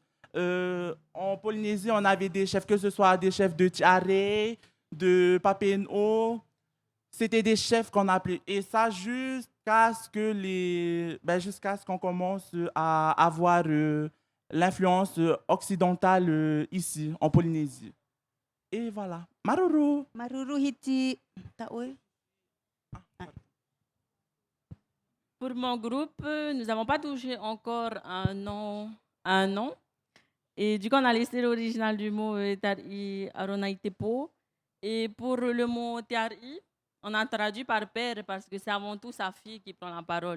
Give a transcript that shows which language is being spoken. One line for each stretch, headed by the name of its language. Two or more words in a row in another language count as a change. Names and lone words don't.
French: En Polynésie, on avait des chefs, que ce soit des chefs de Tiare, de Papeno. C'était des chefs qu'on appelait. Et ça jusqu'à ce qu'on commence à avoir l'influence occidentale ici, en Polynésie. Et voilà. Maruru.
Tahitian: Maruru hiti taoui.
French: Pour mon groupe, nous n'avons pas touché encore un nom. Et du coup, on a laissé l'original du mot Tari Aronaitepo. Et pour le mot Tari, on a traduit par père parce que c'est avant tout sa fille qui prend la parole.